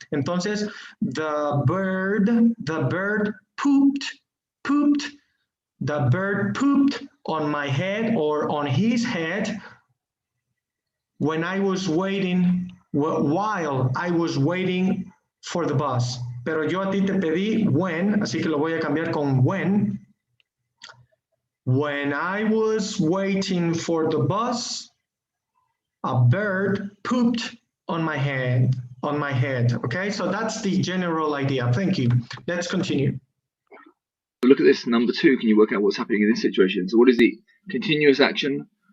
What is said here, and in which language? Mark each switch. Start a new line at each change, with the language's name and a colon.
English: Entonces, the bird pooped, the bird pooped on my head or on his head when I was waiting, while I was waiting for the bus.
Spanish: Pero yo a ti te pedí when, así que lo voy a cambiar con when.
English: When I was waiting for the bus, a bird pooped on my head. Okay, so that's the general idea. Thank you. Let's continue. look at this number 2. Can you work out what's happening in this situation? So what is the continuous action?